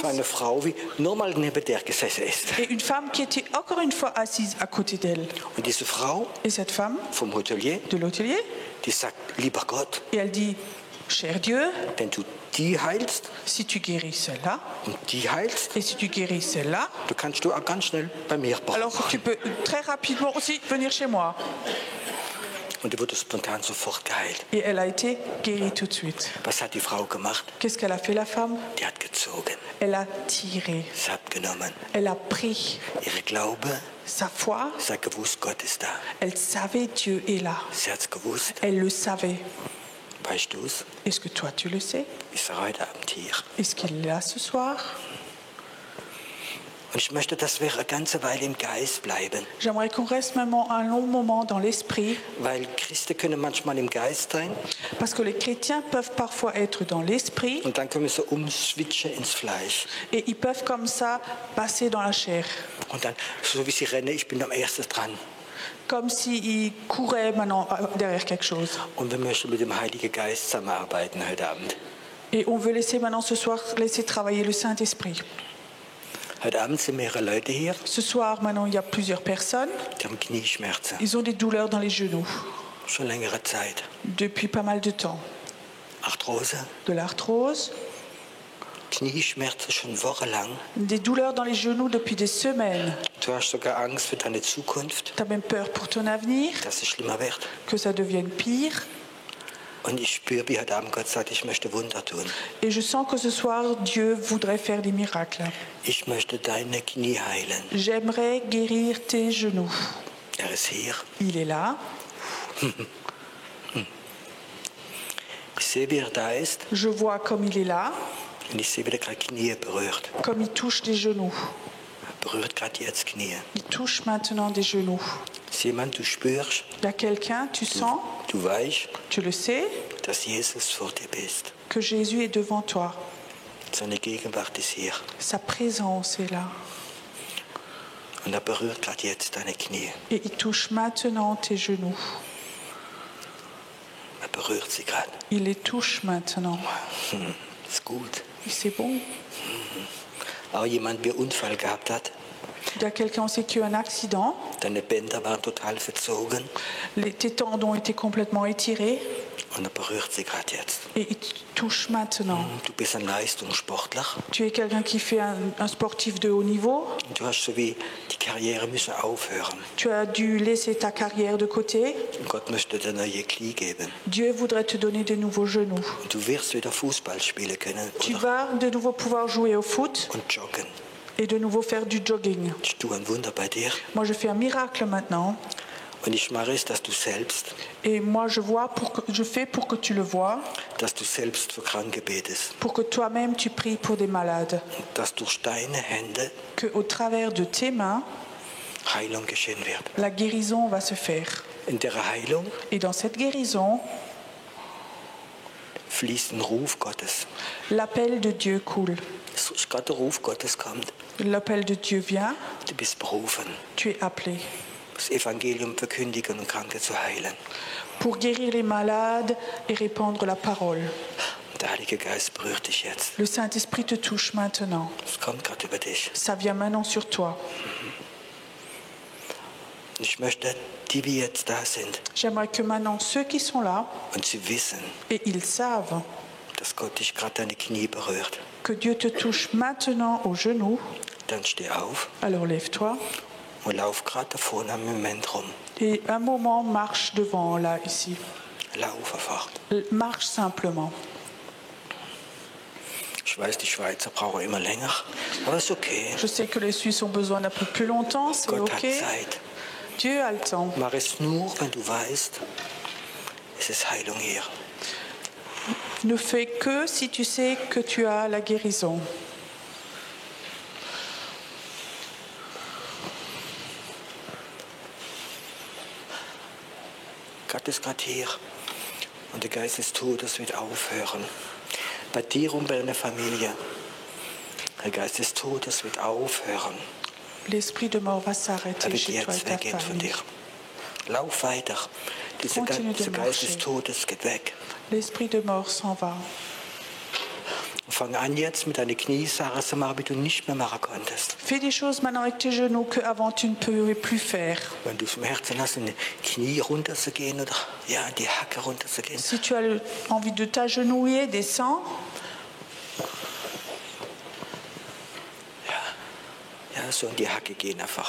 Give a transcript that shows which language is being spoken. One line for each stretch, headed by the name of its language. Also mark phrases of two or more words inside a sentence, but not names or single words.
German: für eine Frau, wie nochmal neben der gesessen ist.
French: Et une femme qui était encore une fois assise à côté d'elle.
German: Und diese Frau
French: Et cette femme
German: vom Hotelier,
French: de l'hôtelier,
German: die sagt, lieber Gott,
French: et elle dit, cher Dieu,
German: wenn du die heilst
French: si tu guéris celle-là,
German: und die heilst,
French: et si tu guéris celle-là,
German: du kannst du auch ganz schnell bei mir
French: alors
German: brauchen.
French: tu peux très rapidement aussi venir chez moi.
German: Und die wurde spontan sofort geheilt.
French: Et elle a été guérie tout de suite.
German: Was hat die Frau gemacht?
French: Qu'est-ce qu'elle a fait, la femme?
German: Die hat gezogen.
French: Elle a tiré,
German: Sie hat genommen.
French: elle a pris
German: Ihre Glaube,
French: sa foi.
German: sie hat gewusst, Gott ist da.
French: Elle savait Dieu est là.
German: Sie hat es gewusst.
French: Elle le savait.
German: Weißt du es?
French: Est-ce que toi tu le sais?
German: Ist er heute Abend hier.
French: Est-ce qu'il est là ce soir?
German: Und ich möchte, dass wir eine ganze Weile im Geist bleiben.
French: J'aimerais qu'on reste même un long moment dans l'esprit,
German: Weil Christen können manchmal im Geist sein
French: parce que les chrétiens peuvent parfois être dans l'esprit
German: und dann können wir so umswitchen ins Fleisch.
French: et ils peuvent comme ça passer dans la chair,
German: Und dann, so wie sie rennen, ich bin am ersten dran.
French: comme s'ils couraient maintenant derrière quelque chose.
German: Und wir möchten mit dem Heiligen Geist zusammenarbeiten heute Abend.
French: Et on veut laisser maintenant ce soir laisser travailler le Saint-Esprit.
German: Heute Abend sind mehrere Leute hier,
French: Ce soir maintenant il y a plusieurs personnes.
German: die haben Knieschmerzen.
French: Ils ont des douleurs dans les genoux
German: Schon längere Zeit.
French: depuis pas mal de temps.
German: Arthrose,
French: De l'arthrose,
German: Knieschmerzen schon wochenlang.
French: des douleurs dans les genoux depuis des semaines.
German: Du hast sogar Angst für deine Zukunft,
French: Tu as même peur pour ton avenir,
German: dass es schlimmer wird.
French: que ça devienne pire.
German: Und ich spüre, wie heute Abend Gott sagt, ich möchte Wunder tun.
French: Et je sens que ce soir, Dieu voudrait faire des miracles.
German: Ich möchte deine Knie heilen.
French: J'aimerais guérir tes genoux.
German: Er ist hier.
French: Il est là.
German: Ich sehe, wie er da ist.
French: Je vois comme il est là,
German: Und ich sehe, wie er gerade Knie berührt.
French: comme il touche les genoux.
German: Er berührt gerade jetzt Knie.
French: Il touche maintenant des genoux.
German: Ist jemand, du spürst,
French: Il y a quelqu'un, tu sens,
German: du weißt,
French: tu le sais,
German: dass Jesus vor dir bist.
French: que Jésus est devant toi.
German: Seine Gegenwart ist hier.
French: Sa présence est là.
German: Und er berührt gerade jetzt deine Knie.
French: Et il touche maintenant tes genoux.
German: Er berührt sie gerade.
French: Il les touche maintenant.
German: Ist gut.
French: Et c'est bon.
German: Auch jemand, der Unfall gehabt hat,
French: Il y a quelqu'un aussi qui a eu un accident.
German: Deine Bänder waren total verzogen.
French: Tes tendons étaient complètement étirés
German: Und er berührt sie gerade jetzt.
French: et ils te touchent maintenant.
German: Du bist ein Leistungssportler.
French: Tu es quelqu'un qui fait un sportif de haut niveau.
German: Und du hast so wie die Karriere müssen aufhören.
French: Tu as dû laisser ta carrière de côté.
German: Und Gott möchte dir neue Knie geben.
French: Dieu voudrait te donner de nouveaux genoux.
German: Und du wirst wieder Fußball spielen können
French: Tu
German: oder?
French: vas de nouveau pouvoir jouer au foot
German: Und joggen.
French: et de nouveau faire du jogging.
German: Ich tue ein Wunder bei dir.
French: Moi, je fais un miracle maintenant.
German: Und ich mache es, dass du selbst,
French: Et moi, je fais pour que tu le vois,
German: dass du selbst für Kranke betest.
French: pour que toi-même tu pries pour des malades.
German: Und dass durch deine Hände
French: Que au travers de tes mains,
German: Heilung geschehen wird.
French: la guérison va se faire.
German: In der Heilung
French: Et dans cette guérison,
German: fließt ein Ruf Gottes.
French: l'appel de Dieu coule.
German: Es ist gerade der Ruf Gottes kommt.
French: L'appel de Dieu vient,
German: Du bist berufen,
French: tu es appelé
German: das Evangelium verkündigen und Kranke zu heilen.
French: pour guérir les malades et répandre la parole.
German: Und der Heilige Geist berührt dich jetzt.
French: Le Saint-Esprit te touche maintenant.
German: Es kommt gerade über dich.
French: Ça vient maintenant sur toi.
German: Und ich möchte, die wir jetzt da sind
French: J'aimerais que maintenant ceux qui sont là,
German: und sie wissen,
French: et ils savent
German: dass Gott dich gerade deine Knie berührt,
French: que Dieu te touche maintenant aux genoux,
German: dann steh auf
French: alors lève-toi
German: und lauf gerade da vorne am Moment rum.
French: et un moment marche devant là, ici.
German: Lauf einfach.
French: Marche simplement.
German: Ich weiß, die Schweizer brauchen immer länger, aber ist okay.
French: Je sais que les Suisses ont besoin d'un peu plus longtemps, c'est
German: Gott
French: ok.
German: hat Zeit.
French: Dieu a le temps.
German: Mach es nur, wenn du weißt, es ist Heilung hier.
French: Ne fais que si tu sais que tu as la guérison.
German: Gott ist gerade hier und der Geist des Todes wird aufhören. Bei dir und bei deiner Familie. Der Geist des Todes wird aufhören.
French: L'esprit de mort va
German: Er
French: s'arrêter
German: wird
French: chez toi et
German: jetzt
French: ta
German: weggehen von
French: famille.
German: dir. Lauf weiter. Dieser
French: Continue de
German: Geist des
French: marcher.
German: Todes geht weg.
French: L'esprit de mort s'en va.
German: Und fang an jetzt mit deinen Knie, Sarah, zu machen, wie du nicht mehr machen konntest.
French: Fais des choses maintenant avec tes genoux qu'avant tu ne pouvais plus faire.
German: Wenn du Schmerzen hast, in die Knie runterzugehen oder ja, in die Hacke runterzugehen.
French: Si tu as envie de t'agenouiller, descends.
German: Ja, so in die Hacke gehen einfach.